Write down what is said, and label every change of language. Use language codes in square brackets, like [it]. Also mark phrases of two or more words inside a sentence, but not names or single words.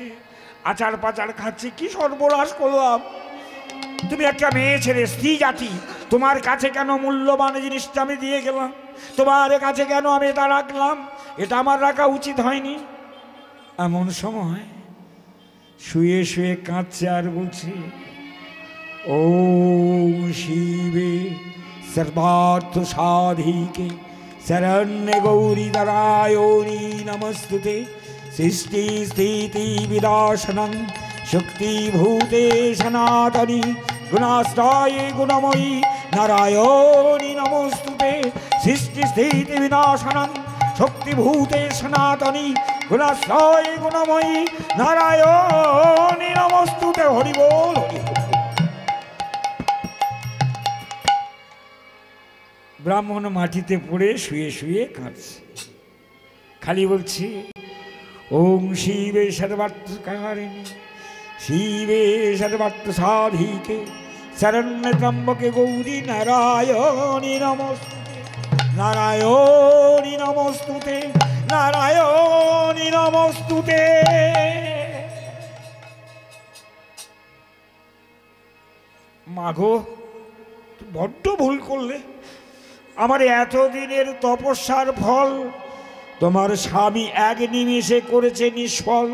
[bn] আচার পাচার খাচ্ছে, কি সর্বনাশ করলাম। তুমি একটা মেয়ে ছেলে, স্ত্রী জাতি, তোমার কাছে কেন মূল্যবান জিনিসটা আমি দিয়ে গেলাম? তোমার কাছে কেন আমি এটা রাখলাম? এটা আমার রাখা উচিত হয়নি। এমন সময় শুয়ে শুয়ে কাঁদছে আর বলছে, [sa] ওম শিবে सर्वार्थ साधिके शरण्य गौरी नारायणी नमस्तुते। सृष्टि स्थिति विनाशनं शक्ति भूते सनातनी गुणास्ताय गुणमयी नारायणी नमस्तुते। सृष्टि स्थिति विनाशनं शक्ति भूते सनातनी गुणास्ताय गुणमयी नारायणी नमस्तुते। [bn] হরি বোল हरि बोल। ব্রাহ্মণ মাটিতে পড়ে শুয়ে শুয়ে কাঁদছে, খালি বলছে [sa] ওম শিবে সর্বার্থকারিণী শিবে সর্বার্থ সাধিকে শরণ্যে ত্রম্বকে গৌরী নারায়ণী নমস্তুতে নারায়ণী নমস্তুতে নারায়ণী নমস্তুতে। [bn] মাগো বড্ড ভুল করলে, আমার এতদিনের তপস্যার ফল তোমার স্বামী এক নিমেষে করেছে নিষ্ফল।